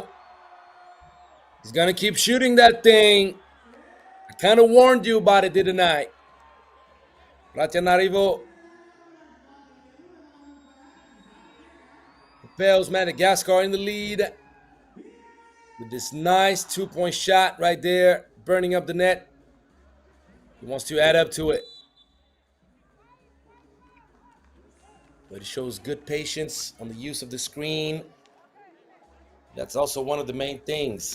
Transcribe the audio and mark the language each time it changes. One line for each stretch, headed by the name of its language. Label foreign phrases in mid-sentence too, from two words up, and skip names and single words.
English: He's going to keep shooting that thing. I kind of warned you about it, didn't I? Antananarivo propels Madagascar in the lead with this nice two-point shot right there, burning up the net. He wants to add up to it. But it shows good patience on the use of the screen. That's also one of the main things.